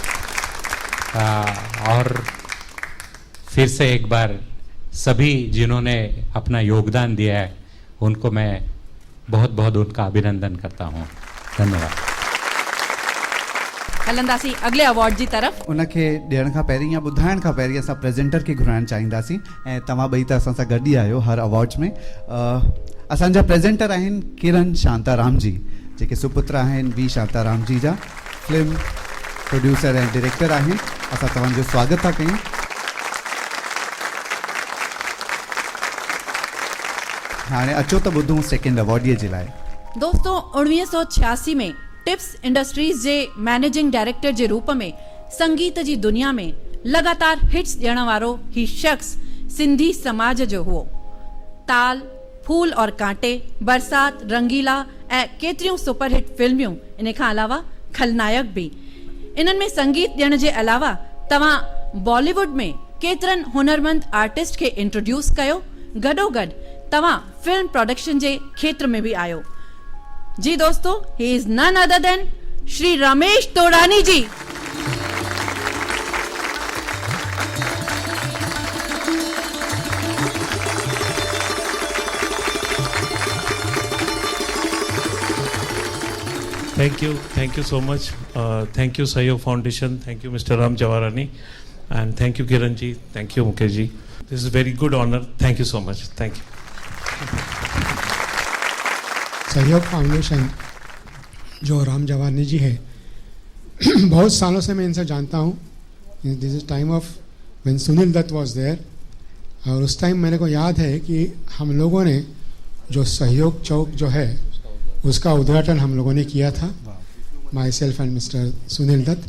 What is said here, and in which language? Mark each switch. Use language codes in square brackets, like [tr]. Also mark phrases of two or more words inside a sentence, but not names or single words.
[hi] और फिर से एक बार सभी जिन्होंने अपना योगदान दिया है, उनको मैं बहुत बहुत उनका अभिनंदन करता हूँ। धन्यवाद। [sd] हलंदासीं अगले अवार्ड जी तरफ़। उनखे ॾियण खां पहिरीं या ॿुधाइण खां पहिरीं असां प्रेज़ेंटर खे घुराइणु चाहींदासीं, ऐं तव्हां ॿई त असां सां गॾु ई आहियो हर अवार्ड्स में। असांजा प्रेज़ेंटर आहिनि किरण शांताराम जी, जेके सुपुत्र आहिनि वी शांताराम जी जा, फिल्म प्रोड्यूसर ऐं डायरेक्टर आहिनि। असां तव्हांजो स्वागत था कयूं। हाणे अचो त ॿुधूं सेकेंड अवॉर्डीअ जे लाइ। दोस्तों 1986 में टिप्स इंडस्ट्रीज जे मैनेजिंग डायरेक्टर जे रूप में संगीत जी दुनिया में लगातार हिट्स ॾियण वारो ही शख्स सिंधी समाज जो हुओ। ताल, फूल और कांटे, बरसात, रंगीला ऐं केतिरियूं सुपरहिट फिल्मियूं, इन खां अलावा खलनायक बि। इन्हनि में संगीत ॾियण जे अलावा तव्हां बॉलीवुड में केतिरनि हुनरमंद आर्टिस्ट खे इंट्रोड्यूस कयो, गॾोगॾु तव्हां फिल्म प्रोडक्शन जे खेत्र में भी आयो। [hi] जी दोस्तों, [en] he is none other than श्री रमेश तोड़ानी जी। Thank you so much. Thank you Sahyog Foundation. Thank you Mr. Ram Jawarani, and thank you Kiran ji. Thank you Mukesh ji. This is a very good honor. Thank you so much. Thank you. [hi] सहयोग फाउंडेशन जो राम जवानी जी है, बहुत सालों से मैं इनसे जानता हूँ। [en] this is time of when Sunil Dutt was there, [hi] और उस टाइम मेरे को याद है कि हम लोगों ने जो सहयोग चौक जो है उसका उद्घाटन हम लोगों ने किया था, [en] my self and Mister Sunil Dutt.